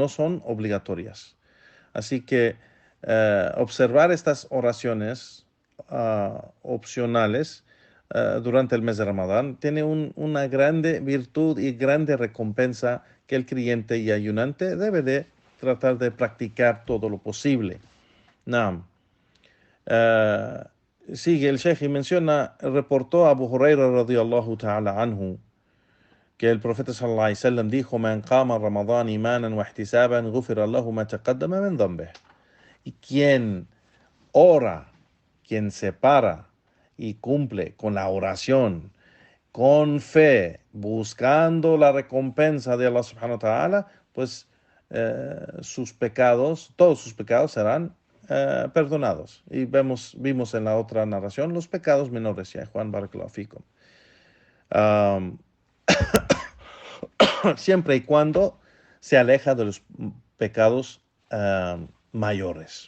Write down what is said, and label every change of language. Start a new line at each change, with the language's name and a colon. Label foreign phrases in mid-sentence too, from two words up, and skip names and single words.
Spanish: Así que observar estas oraciones opcionales durante el mes de Ramadán tiene una grande virtud y grande recompensa que el creyente y ayunante debe de tratar de practicar todo lo posible. Naam. Sigue el Sheikh y reportó a Abu Hurairah
Arabic: رضي الله تعالى عنه
Spanish: que el profeta
Arabic: صلى الله عليه وسلم
Spanish: dijo:
Arabic: من قام رمضان إيمانا واحتسابا غفر له ما تقدم من ذنبه.
Spanish: Y quien ora, quien se para y cumple con la oración, con fe, buscando la recompensa de Allah
Arabic: سبحانه وتعالى,
Spanish: pues todos sus pecados serán perdonados. Y vimos en la otra narración los pecados menores, ya Juan
Arabic: بارك الله فيكم.
Spanish: Um, siempre y cuando se aleja de los pecados mayores.